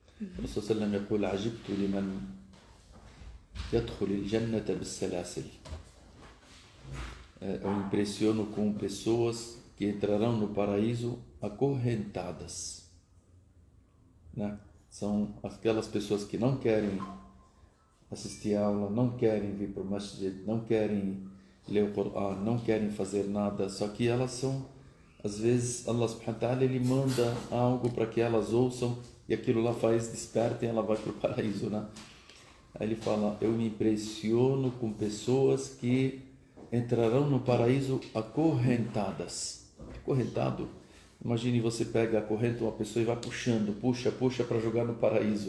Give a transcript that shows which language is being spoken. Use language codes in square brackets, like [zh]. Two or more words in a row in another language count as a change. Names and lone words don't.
[ar] الرسول صلى الله عليه وسلم يقول عجبت لمن يدخل الجنة بالسلاسل. [pt] Eu impressiono com pessoas que entrarão no paraíso acorrentadas, né? São aquelas pessoas que não querem assistir aula, não querem vir para o masjid, não querem ler o Coran, não querem fazer nada, só que elas são, às vezes [ar] الله سبحانه وتعالى, [pt] ele manda algo para que elas ouçam e aquilo lá faz, despertem, ela vai para o paraíso, né? Aí ele fala, eu me impressiono com pessoas que entrarão no paraíso acorrentadas. Acorrentado, imagine você pega a corrente de uma pessoa e vai puxando, puxa para jogar no paraíso.